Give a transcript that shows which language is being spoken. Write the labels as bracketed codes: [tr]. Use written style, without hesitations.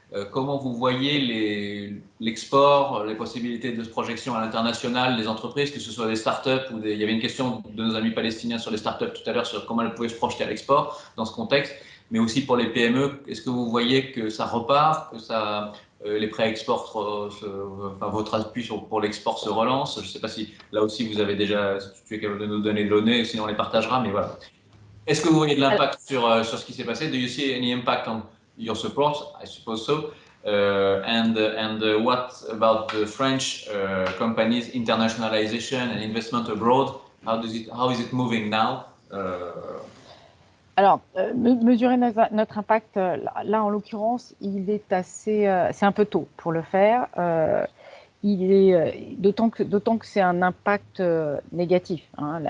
[fr] Comment vous voyez l'export, les possibilités de projection à l'international des entreprises, que ce soit des startups ou il y avait une question de nos amis palestiniens sur les startups tout à l'heure, sur comment elles pouvaient se projeter à l'export dans ce contexte, mais aussi pour les PME. Est-ce que vous voyez que ça repart, que les prêts export, votre appui pour l'export se relance? Je ne sais pas si là aussi vous avez déjà, si tu es capable de nous donner des données, sinon on les partagera, mais voilà. Est-ce que vous voyez de l'impact sur ce qui s'est passé? [en] Do you see any impact on your support? I suppose so. And what about the French companies' internationalization and investment abroad? How is it moving now? [fr] Alors, mesurer notre impact, là en l'occurrence, il est assez, c'est un peu tôt pour le faire. Il est d'autant que c'est un impact négatif, hein.